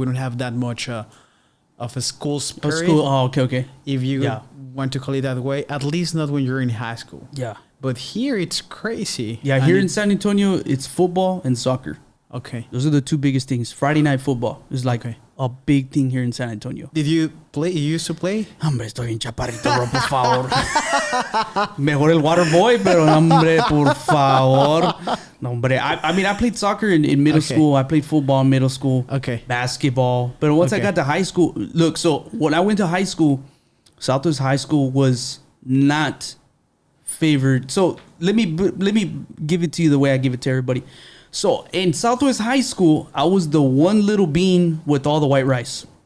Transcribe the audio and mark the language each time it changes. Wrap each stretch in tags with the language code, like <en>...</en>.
<en>We don't have that much of a school spirit. Okay. If you want to call it that way, at least not when you're in high school. Yeah. But here it's crazy. Yeah, here in San Antonio, it's football and soccer. Okay. Those are the two biggest things. Friday night football is like a big thing here in San Antonio. Did you play? You used to play?</en> <es>Hombre, estoy en chaparrito, bro, por favor. Mejor el water boy, pero hombre, por favor. No, hombre.</es> <en>I mean, I played soccer in middle school. I played football in middle school. Okay. Basketball. But once I got to high school, look, so when I went to high school, Southwest High School was not favored. So let me give it to you the way I give it to everybody. So in Southwest High School, I was the one little bean with all the white rice.</en>